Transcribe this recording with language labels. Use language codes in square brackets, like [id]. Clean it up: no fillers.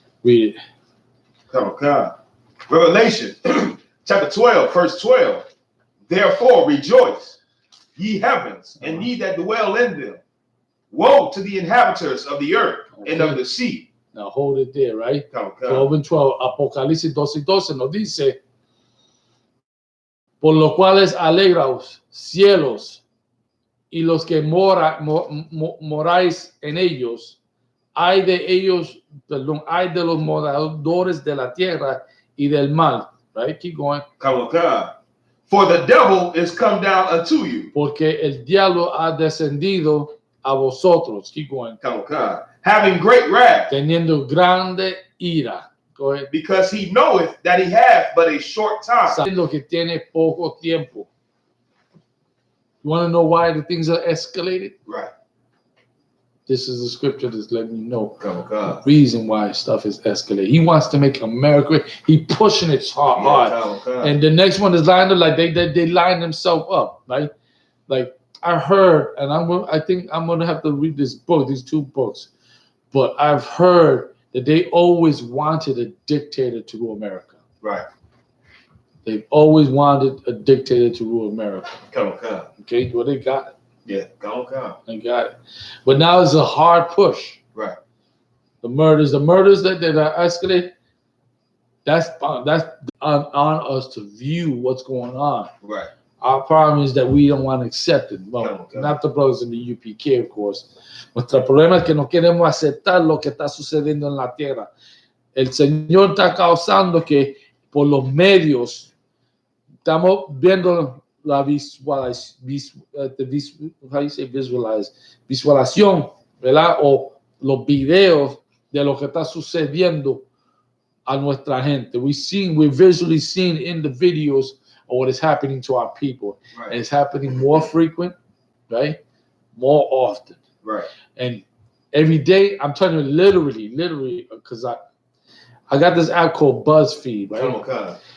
[en] Read it. Okay. Revelation chapter 12, verse 12. Therefore rejoice, ye heavens, and ye that dwell in them. Woe to the inhabitants of the earth and of the sea. Now hold it there, right? Okay. 12:12. [es] Apocalipsis 12:12 nos dice, por lo cuales alegraos, cielos, y los que moráis en ellos, hay de ellos, perdón, hay de los moradores de la tierra y del mar. [en] Right? Keep going. Okay. For the devil is come down unto you. [es] Porque el diablo ha descendido a vosotros. [en] Keep going. Okay. Having great wrath. [es] Teniendo grande ira. [en] Go ahead. Because he knoweth that he hath but a short time. [es] Sabiendo que tiene poco tiempo. [en] You want to know why the things are escalated? Right. This is the scripture that's letting you know the reason why stuff is escalating. He wants to make America. He pushing it hard. And the next one is lined up like they line themselves up, right? Like I heard, and I think I'm gonna have to read this book, these two books. But I've heard that they always wanted a dictator to rule America. Right. They've always wanted a dictator to rule America. Okay, well, they got it. Yeah, they got it. But now it's a hard push. Right. The murders that are escalated, that's on us to view what's going on. Right. Our problem is that we don't want to accept it. Well, not the brothers in the U.P.K, of course. [es] Nuestro problema es que no queremos aceptar lo que está sucediendo en la tierra. El Señor está causando que por los medios estamos viendo la visualización, ¿verdad? O los videos de lo que está sucediendo a nuestra gente. [en] We're visually seeing in the videos of what is happening to our people. Right. And it's happening more frequent, right? More often. Right. And every day, I'm telling you, literally, because I got this app called BuzzFeed, right?